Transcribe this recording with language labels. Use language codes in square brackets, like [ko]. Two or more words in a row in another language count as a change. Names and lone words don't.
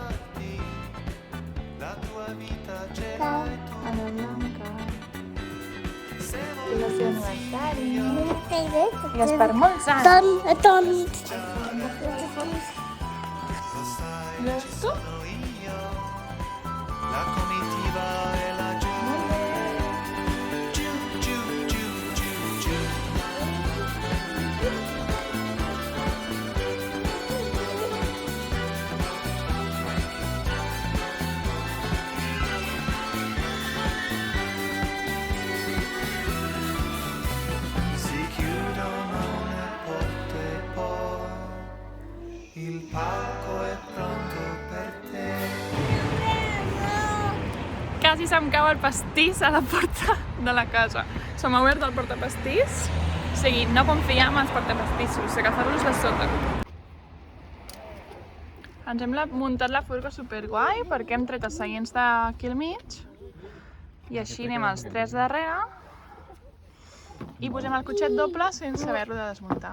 [ca] Cal. A la Blanca. És el seu aniversari. I és per molts anys. I veus tu? [it] La comitiva e la giù, [ca] Molt bé. [it] giù, giù, giù, giù, giù. Si chiudono le porte poi, il palco è pronto per te. [ca] Quasi se'm cau el pastís a la porta de la casa. Se m'ha obert el portapastís. O sigui, no confiem en els portapastissos, agafar-los de sota. Ens hem muntat la furgo superguai perquè hem tret els seients d'aquí al mig i així anem els tres darrere i posem el cotxet doble sense haver-lo de desmuntar.